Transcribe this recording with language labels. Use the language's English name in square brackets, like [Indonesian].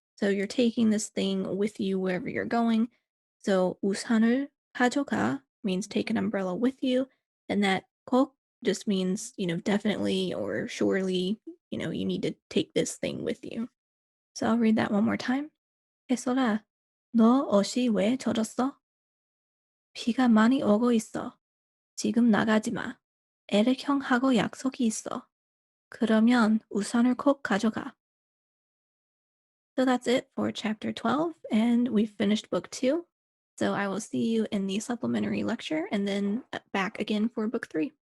[English] So you're taking this thing with you wherever you're going. So [Korean] 우산을 가져가 [English] means take an umbrella with you. And that 꼭 just means, definitely or surely, you need to take this thing with you. So I'll read that one more time. [Korean] 혜솔아, 너 옷이 왜 젖었어? 비가 많이 오고 있어. 지금 나가지 마. 에릭 형하고 약속이 있어. 그러면 우산을 꼭 가져가. [English] So that's it for chapter 12, and we've finished book 2. So I will see you in the supplementary lecture and then back again for book 3.